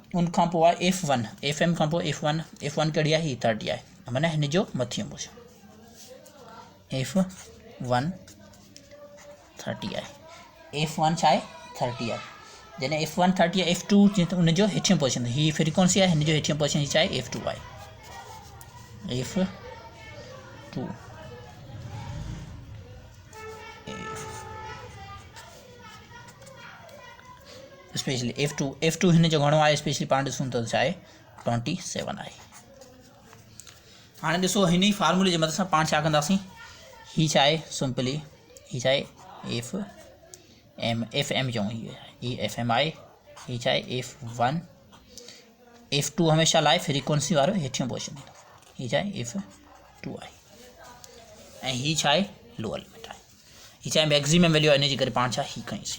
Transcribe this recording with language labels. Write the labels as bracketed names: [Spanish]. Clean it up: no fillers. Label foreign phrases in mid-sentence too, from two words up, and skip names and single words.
[Sindhi] उनखां पोइ आहे [English] F one, F M [Sindhi] खां पोइ [English] F one [Sindhi] कहिड़ी आहे, ही 30 आहे, माना हिन जो मथियों [English] portion F one [Sindhi] 30 आहे, [English] F one [Sindhi] छा आहे 30 आहे, जॾहिं [English] F one [Sindhi] 30 आहे, [English] F two [Sindhi] उनजो हेठियों पोर्शन, ही फ्रीक्वेंसी आहे, हिन जो हेठियों पोर्शन छा आहे [English] F two [Sindhi] आहे, [English] F two specially F two [Sindhi] हिन जो घणो आहे, स्पेशली पाण ॾिसूं त छा आहे 27 आहे। हाणे ॾिसो हिन ई फार्मूले जे मदद सां पाण छा कंदासीं, ही छा आहे सिंपली, ही छा आहे [English] F M [Sindhi] चऊं, ही [English] F M [Sindhi] आहे, ही छा आहे [English] F one, F two [Sindhi] हमेशह लाइ फ्रीक्वेंसी वारो हेठियों पोर्शन ॾींदो, ही छा आहे [English] F two [Sindhi] आहे, ऐं ही छा आहे [English] lower limit [Sindhi] आहे, ही छा आहे [English] maximum value [Sindhi] आहे, इन जे करे पाण छा ही कईसीं।